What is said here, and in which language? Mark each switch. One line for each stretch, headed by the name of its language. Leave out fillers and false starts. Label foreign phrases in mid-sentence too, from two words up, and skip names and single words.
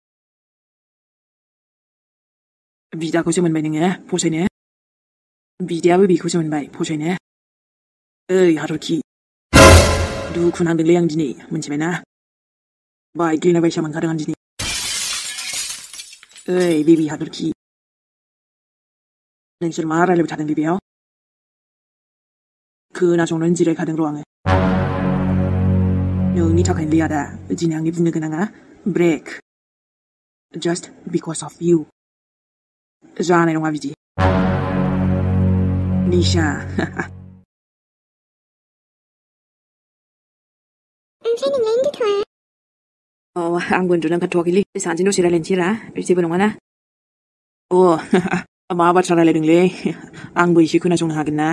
Bodo: बिदाखौसो मोनबाय नोङो फसायनो बिदायाबो बेखौसो मोनबाय फसायनो ओइ हाथरखि दुखु नांदोंलै आं दिनै मोनथिबायना बाइग्लिना बायसा मोनखादों आं दिनै ओइ बेबि हाथरखि नोंसोर मा रायलायबाय थादों बेयाव खोनासंनो जिरायखादों र' आङो नोंनि थाखायनो आदा दिनै आंनि बुंनो गोनाङा ब्रेक
English: just because of you
Bodo: जानाय नङा बिदि निशा ओमफ्राय नोंलाय उन्दुथ'वा आंबो उन्दुनो ओंखारथ'वाखैलै सानैजों दसे रायलायनोसै रा जेबो नङाना मा बाथ्रा रायलायदोंलै आंबो एसे खोनासंनो हागोन ना